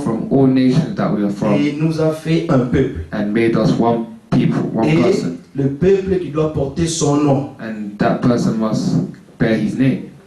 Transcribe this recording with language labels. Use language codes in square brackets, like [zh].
[en] from all nations that we are from [fr] et nous a fait un peuple. [en] and made us one people, one [fr] Et [en] person. [fr] le peuple qui doit porter son nom. [en] And that person must bear His name.